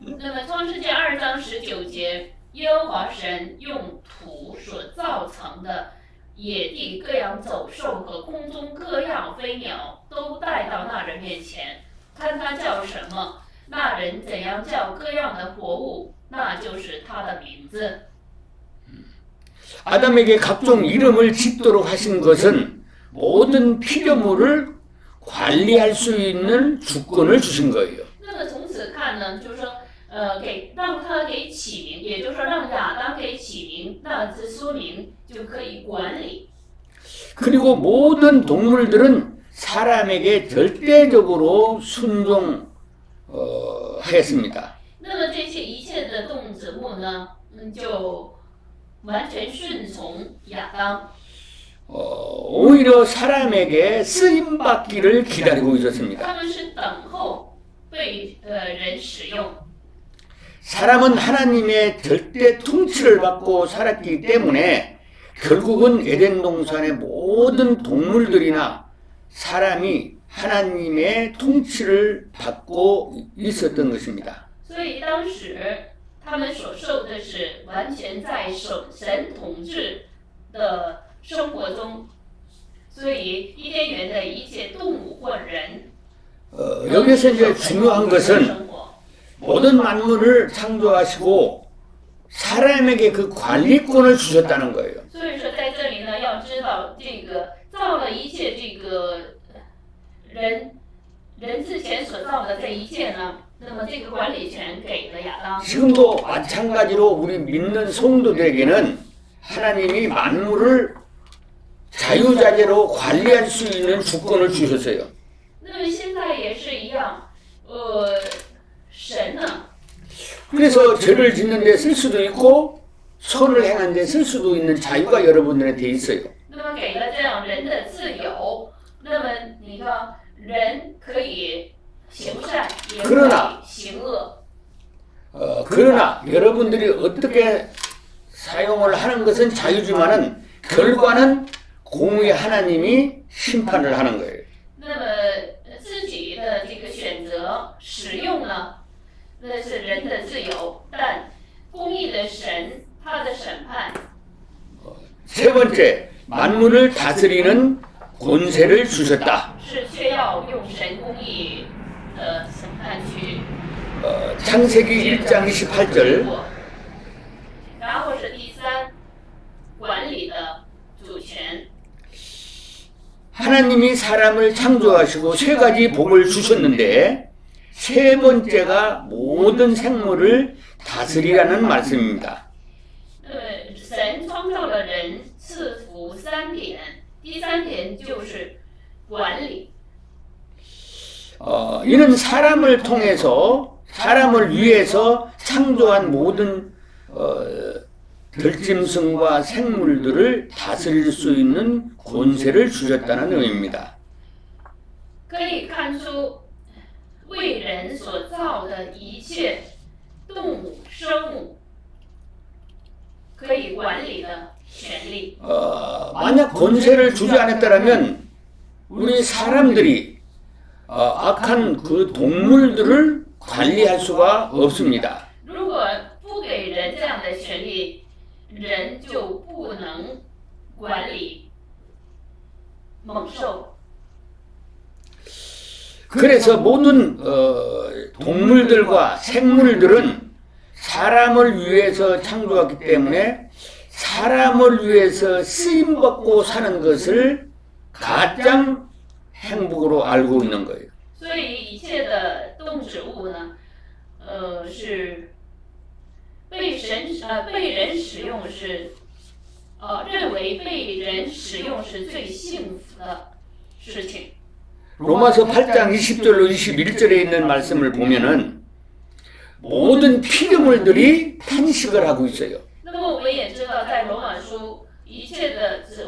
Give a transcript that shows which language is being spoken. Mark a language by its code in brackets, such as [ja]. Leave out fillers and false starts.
[zh] 那么创世纪2章19节，耶和华神用土所造成的野地各样走兽和空中各样飞鸟都带到那人面前，看他叫什么，那人怎样叫各样的活物，那就是他的名字。 [ko] 아담에게 각종 이름을 짓도록 하신 것은 모든 피조물을 관리할 수 있는 주권을 주신 거예요. [zh] 那么从此看呢，就是说，让他给起名，也就是说让亚当给起名，那这说明就可以管理。 [ko] 그리고 모든 동물들은 사람에게 절대적으로 순종하였습니다. [zh] 那么这些一切的动植物呢，就完全顺从亚当。 [ko] 오히려 사람에게 쓰임 받기를 기다리고 있었습니다. [zh] 他们是等候被人使用。 [ko] 사람은 하나님의 절대 통치를 받고 살았기 때문에 결국은 에덴 동산의 모든 동물들이나 사람이 하나님의 통치를 받고 있었던 것입니다. [zh] 所以当时他们所受的是完全在神统治的生活中，所以伊甸园的一切动物或人， [ko] 여기서 이제 중요한 것은 [zh] 生活。 [ko] 모든 만물을 창조하시고 사람에게 그 관리권을 주셨다는 거예요. [zh] 所以说，在这里呢，要知道这个造了一切这个人之前所造的这一切呢，那么这个管理权给了亚当。 [ko] 지금도 마찬가지로 우리 믿는 성도들에게는 하나님이 만물을 자유자재로 관리할 수 있는 주권을 주셨어요. [zh] 那么现在也是一样，神呢， [ko] 그래서 죄를 짓는데 쓸 수도 있고 선을 행하는데 쓸 수도 있는 자유가 여러분들한테 있어요. [zh] 那么给了这样人的自由，那么你看，人可以行善，也可以行恶。 [ko] 그러나 여러분들이 어떻게 사용을 하는 것은 자유지만은 결과는 공의 하나님이 심판을 하는 거예요. [zh] 那么自己的这个选择使用呢，那是人的自由，但公义的神他的审判。 [ko] 세 번째, 만물을 다스리는 권세를 주셨다. [zh] 是却要用神公义的审判去 [ko] 창세기 1장 28절 [zh] 然后是第三，管理的主权。 [ko] 하나님이 사람을 창조하시고 세 가지 복을 주셨는데 세 번째가 모든 생물을 다스리라는 말씀입니다. [zh] 神创造了人，赐福3点，第3点就是管理。 [ko] 이는 사람을 통해서 사람을 위해서 창조한 모든 들짐승과 생물들을 다스릴 수 있는 권세를 주셨다는 의미입니다. [zh] 可以看出，为人所造的一切动物、生物可以管理的权利。 [ko] 만약 권세를 주지 않았다면 우리 사람들이 악한 그 동물들을 관리할 수가 없습니다. [zh] 如果不给人这样的权利，人就不能管理猛兽。 [ko] 그래서 모든 동물들과 생물들은 사람을 위해서 창조했기 때문에 사람을 위해서 쓰임받고 사는 것을 가장 행복으로 알고 있는 거예요. [zh] 所以一切的动植物呢，是被人使用是，认为被人使用是最幸福的事情。 [ko] 로마서 8장 20절로 21절에 있는 말씀을 보면은 모든 피조물들이 탄식을 하고 있어요. [zh] 那么我们也知道，在罗马书，一切的